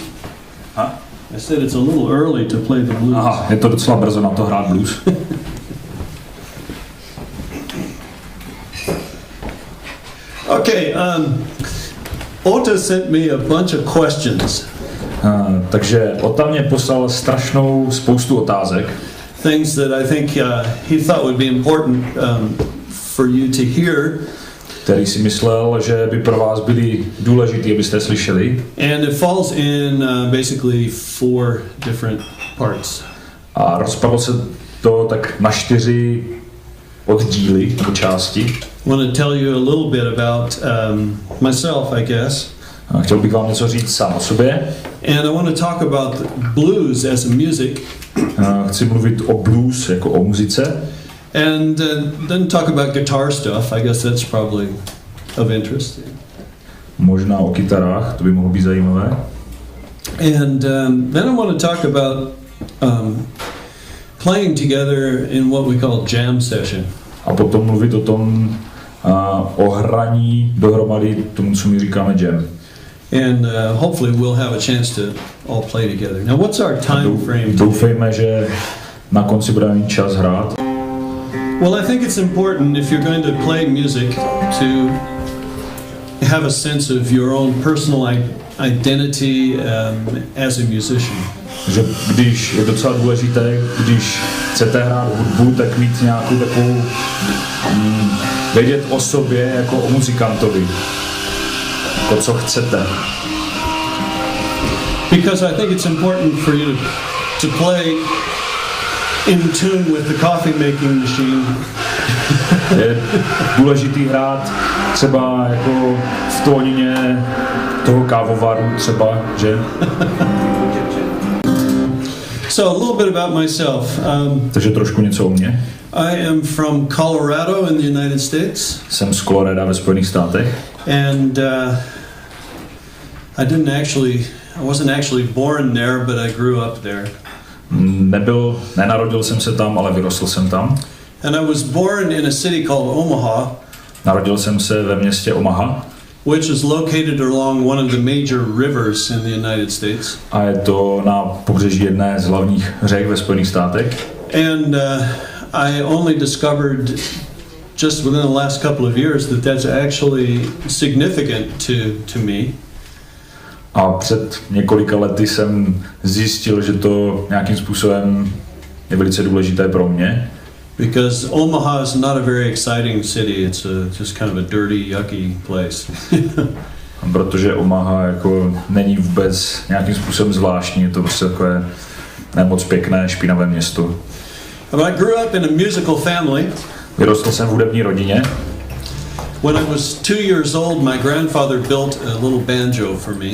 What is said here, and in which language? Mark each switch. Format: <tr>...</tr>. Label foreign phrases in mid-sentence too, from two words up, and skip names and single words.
<en>Huh? I said it's a little early to play the blues.</en> <cs>Aha, je to docela brzo na to hrát blues.</cs> <en>Okay, Ota sent me a bunch of questions.</en> <cs>Takže Ota mě poslal strašnou spoustu otázek.</cs> <en>Things that I think he thought would be important for you to hear.</en> <cs>Který si myslel, že by pro vás byly důležitý, abyste slyšeli.</cs> <en>And it falls in basically 4 different parts.</en> <cs>A rozpadlo se to tak na 4 oddíly nebo části.</cs> <en>I want to tell you a little bit about myself, I guess.</en> <cs>A chtěl bych vám něco říct sám o sobě.</cs> <en>And I want to talk about blues as a music.</en> <cs>Chci mluvit o blues jako o muzice.</cs> <en>And then talk about guitar stuff. I guess that's probably of interest.</en> <cs>Možná o kytarách, to by mohlo být zajímavé.</cs> <en>And then I want to talk about playing together in what we call jam session.</en> <cs>A potom mluvit o tom, o hraní dohromady, tomu, co my říkáme jam.</cs> <en>And hopefully we'll have a chance to all play together. Now, what's our time frame?</en> <cs>Doufejme, že na konci budeme mít čas hrát.</cs> <en>Well, I think it's important if you're going to play music to have a sense of your own personal identity as a musician.</en> <cs>Že když je docela důležité, když chcete hrát hudbu, tak mít nějakou takovou vědět o sobě jako o muzikantovi, jako co chcete.</cs> <en>Because I think it's important for you to play in tune with the coffee making machine.</en> <cs>Je důležitý hrát třeba jako v tónině toho kávovaru třeba, že?</cs> <en>So a little bit about myself.</en> <cs>Takže trošku něco o mně.</cs> <en>I am from Colorado in the United States.</en> <cs>Jsem z Colorada ve Spojených státech.</cs> <en>And I wasn't actually born there, but I grew up there.</en> <cs>Nenarodil jsem se tam, ale vyrostl jsem tam.</cs> <en>And I was born in a city called Omaha.</en> <cs>Narodil jsem se ve městě Omaha,</cs> <en>which is located along one of the major rivers in the United States.</en> <cs>A je to na pobřeží jedné z hlavních řek ve Spojených státech.</cs> <en>And I only discovered just within the last couple of years that that's actually significant to me.</en> <cs>A před několika lety jsem zjistil, že to nějakým způsobem je velice důležité pro mě.</cs> <en>Because Omaha is not a very exciting city. It's just kind of a dirty, yucky place.</en> <cs>Protože Omaha jako není vůbec nějakým způsobem zvláštní, je to prostě takové nemoc pěkné, špinavé město.</cs> <en>But I grew up in a musical family.</en> <cs>Vyrostl jsem v hudební rodině.</cs> <en>When I was 2 years old, my grandfather built a little banjo for me.</en>